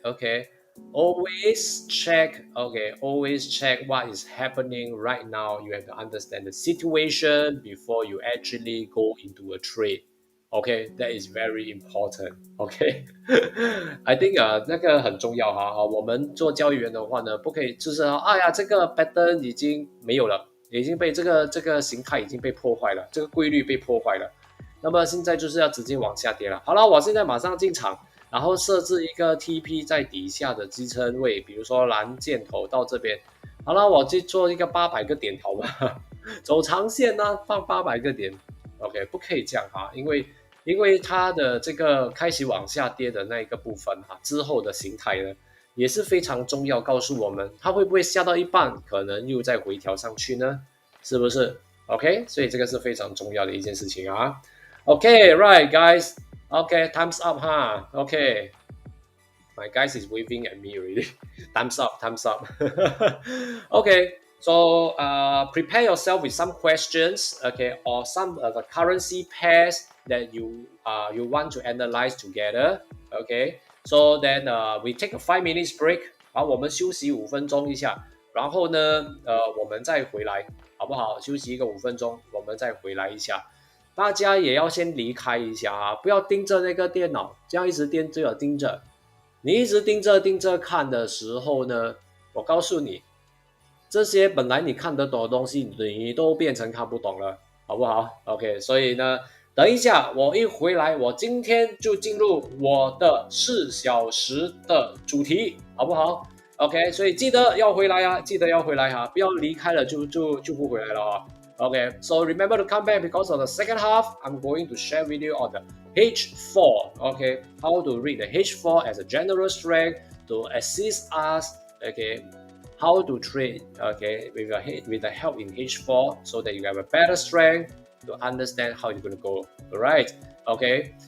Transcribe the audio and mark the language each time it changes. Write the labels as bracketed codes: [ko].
[en] Okay, always check. Okay, always check what is happening right now. You have to understand the situation before you actually go into a trade. Okay, that is very important. Okay, I think [zh] 那个很重要哈。我们做交易员的话呢，不可以就是哎呀，这个 pattern 已经没有了，已经被这个形态已经被破坏了，这个规律被破坏了。那么现在就是要直接往下跌了。好了，我现在马上进场，然后设置一个 TP 在底下的支撑位，比如说蓝箭头到这边。好了，我去做一个800个点，好吗？走长线呢、放800个点。 OK， 不可以这样哈，因为它的这个开始往下跌的那一个部分之后的形态呢，也是非常重要，告诉我们它会不会下到一半，可能又再回调上去呢？是不是 ？OK， 所以这个是非常重要的一件事情啊。 [en] Okay, right, guys. Okay, time's up, huh? Okay. My guys is waving at me already. Time's up, time's up. Okay, so prepare yourself with some questions, okay, or some of the currency pairs that you want to analyze together, okay. So then we take a 5 minutes break. [zh] 好，我们休息5分钟一下，然后呢，我们再回来，好不好？休息一个5分钟，我们再回来一下。大家也要先离开一下啊，不要盯着那个电脑，这样一直盯着。你一直盯着看的时候呢，我告诉你，这些本来你看得懂的东西，你都变成看不懂了，好不好 ？OK， 所以呢，等一下我一回来，我今天就进入我的4小时的主题，好不好 OK， 所以记得要回来啊，记得要回来哈，不要离开了就不回来了啊。 [en] OK, so remember to come back because of the second half, I'm going to share with you on the H4. Okay, how to read the H4 as a general strength to assist us. Okay, how to trade. Okay, with the help in H4 so that you have a better strength to understand how you're going to go. All right. Okay.